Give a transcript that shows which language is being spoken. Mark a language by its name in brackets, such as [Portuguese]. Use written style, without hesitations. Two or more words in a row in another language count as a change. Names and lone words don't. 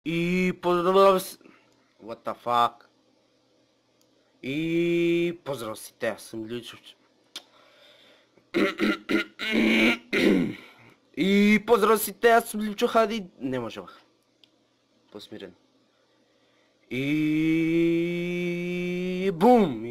[Bulgarian] И поздрав... [English] What the fuck? [Bulgarian] И поздрав сите, аз съм Лючович. И поздрав сите, аз съм Лючо Хади. Не можах. Посмирен. И бум!